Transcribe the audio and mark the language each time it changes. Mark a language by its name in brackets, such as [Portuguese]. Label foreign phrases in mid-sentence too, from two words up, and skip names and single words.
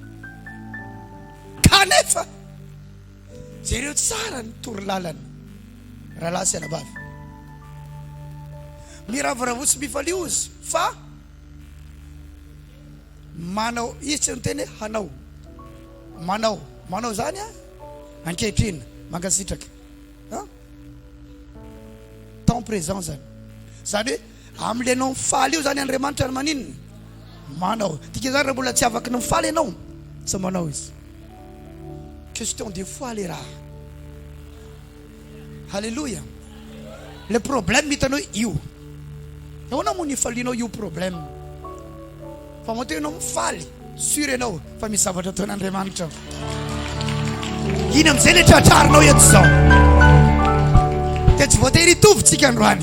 [Malagasy] Kanefa zareo tsara ny tory lalana rahalahy sy anabavy. Miravoravo sy mifaliozy fa manao izy tsy noteny hanao. Manao zany ankehitriny mankasitraka. [French] Temps présent zany. [Malagasy] Zany hoe am'le anao mifaly io zany Andriamanitra ny maninona? Manao. Dika zany raha mbola tsy afaka ny mifaly ianao, tsy manao izy. [French] Question de foi les raha. [Malagasy] Alléluia. [French] Le problème [Malagasy] hitanao io. Ahoana moa ny falianao io problème? Fa moa ianao mifaly, sûr ianao fa misy zavatra ataon'Andriamanitra. Iny amin'izay le tratrarinao eto zao. Dia tsy voatery hitovy tsika androany.